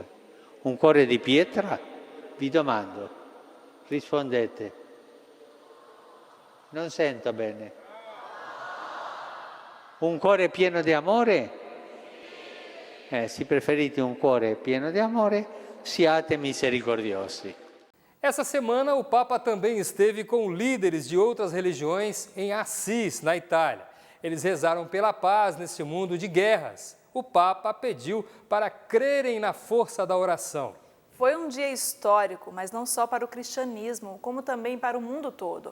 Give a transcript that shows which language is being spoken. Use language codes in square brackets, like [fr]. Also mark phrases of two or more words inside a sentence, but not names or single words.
[it] Un cuore di pietra? Vi domando, rispondete. Non sento bene. Un cuore pieno di amore? Se preferite un cuore pieno di amore, siate misericordiosi. [pt] Essa semana, o Papa também esteve com líderes de outras religiões em Assis, na Itália. Eles rezaram pela paz nesse mundo de guerras. O Papa pediu para crerem na força da oração. Foi um dia histórico, mas não só para o cristianismo, como também para o mundo todo.